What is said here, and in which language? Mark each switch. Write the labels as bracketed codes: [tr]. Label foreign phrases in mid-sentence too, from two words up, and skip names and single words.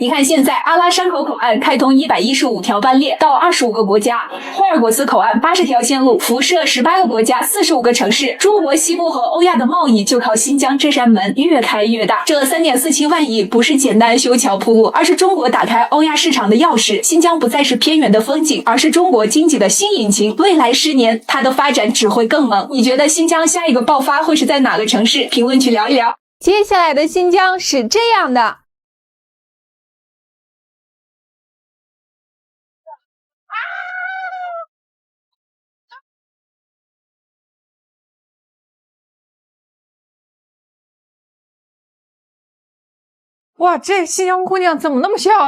[zh] 你看現在阿拉山口口岸開通115條班列到25個國家，霍爾果斯口岸80條線路輻射18個國家45個城市，中國西部和歐亞的貿易就靠新疆這扇門越開越大。這3.47萬億不是簡單修橋鋪路，而是中國打開歐亞市場的鑰匙。新疆不再是偏遠的風景，而是中國經濟的新引擎。未來10年它的發展只會更猛。你覺得新疆下一個爆發會是在哪個城市？評論區聊一聊。接下來的新疆是這樣的。哇，這新疆姑娘怎麼那麼像？